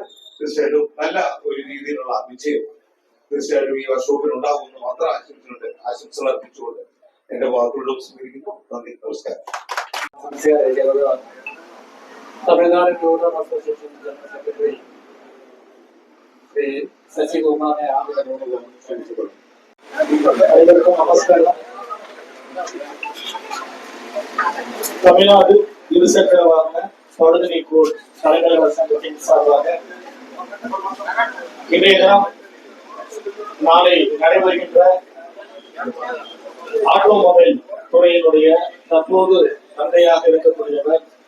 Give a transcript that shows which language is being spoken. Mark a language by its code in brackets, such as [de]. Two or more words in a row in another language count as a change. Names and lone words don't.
[ml] തീർച്ചയായിട്ടും നല്ല ഒരു രീതിയിലുള്ള വിജയം തീർച്ചയായിട്ടും ഈ വർക്ക്ഷോപ്പിൽ ഉണ്ടാകുമെന്ന് മാത്രം ആശംസകൾ അർപ്പിച്ചുകൊണ്ട് എന്റെ വാക്കുകളും സ്വീകരിക്കുന്നു. നന്ദി, നമസ്കാരം. തമിഴ്നാട് ടൂറിസം അസോസിയേഷൻ [en] General Secretary [ml] ശ്രീ ശശികുമാറിനെ ആദരപൂർവ്വം ക്ഷണിച്ചുകൊള്ളുന്നു. എല്ലാവർക്കും നമസ്കാരം. [ta] தமிழ்நாடு இருசக்கரவாகன சோதனை கோட் கலைஞர்கள் சங்கத்தின் சார்பாக இன்றைய தினம் நாளை நடைபெறுகின்ற ஆட்டோமொபைல் துறையினுடைய தற்போது தந்தையாக இருக்கக்கூடியவர்